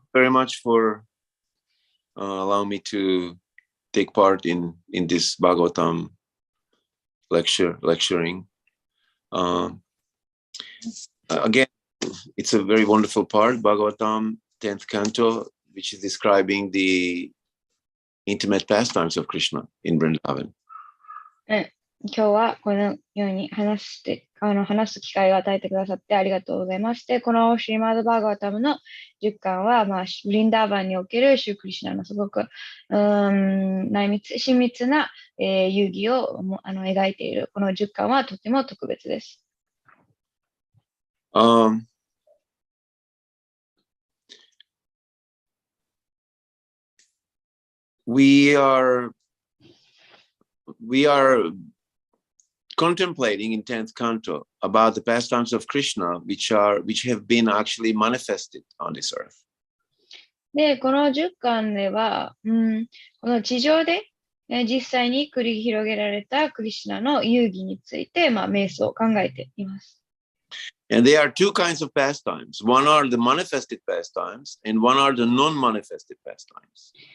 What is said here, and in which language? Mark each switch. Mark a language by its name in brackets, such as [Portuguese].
[English] very much for allowing me to take part in this Bhagavatam lecturing. Again, it's a very wonderful part, Bhagavatam 10th canto, which is describing the intimate pastimes of Krishna in Vrindavan. [Japanese] 今日はこのように話す機会を与えてくださってありがとうございます。で、このシリマード・バーガワタムの10巻は、ブリンダーバンにおけるシュークリシュナのすごく親密な、遊戯を描いているこの10巻はとても特別です。 [English] We are contemplating in 10th canto about the pastimes of Krishna, which have been actually manifested on this earth. [Japanese] で、この10巻では、この地上で、実際に繰り広げられたクリシュナの遊戯について、瞑想を考えています。 [English] And there are two kinds of pastimes. One are the manifested pastimes, and one are the non-manifested pastimes.